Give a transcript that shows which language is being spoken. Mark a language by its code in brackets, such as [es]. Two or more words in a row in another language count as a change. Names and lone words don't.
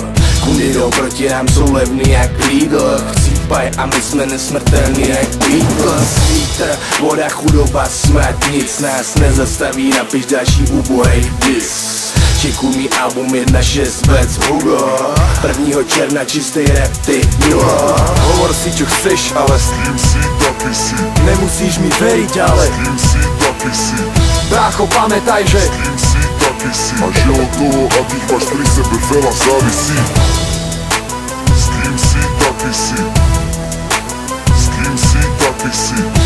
[cs] Kundy jdou proti nám, jsou levný jak Lidl. Chcípaj a my jsme nesmrtelní jak Beatles. Vítr, voda, chudoba, smrad, nic nás nezastaví. Napiš další ubohej dis. Čekuj mi album 1-6 bez Hugo. 1. června čistý rap, ty milo. [sk] Hovor si čo chceš, ale s kým si, taký si. Nemusíš mi veriť, ale s kým si, taký si. Brácho, pamätaj, že s kým si, taký si. A že od toho, akých máš pri sebe veľa, závisí. S kým si, taký si. S kým si, taký si.